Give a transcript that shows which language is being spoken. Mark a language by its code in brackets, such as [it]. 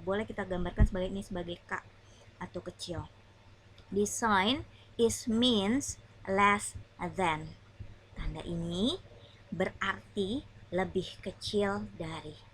[id] Boleh kita gambarkan sebagai ini sebagai K atau kecil. [en] This sign is means less than. [id] Tanda ini berarti lebih kecil dari.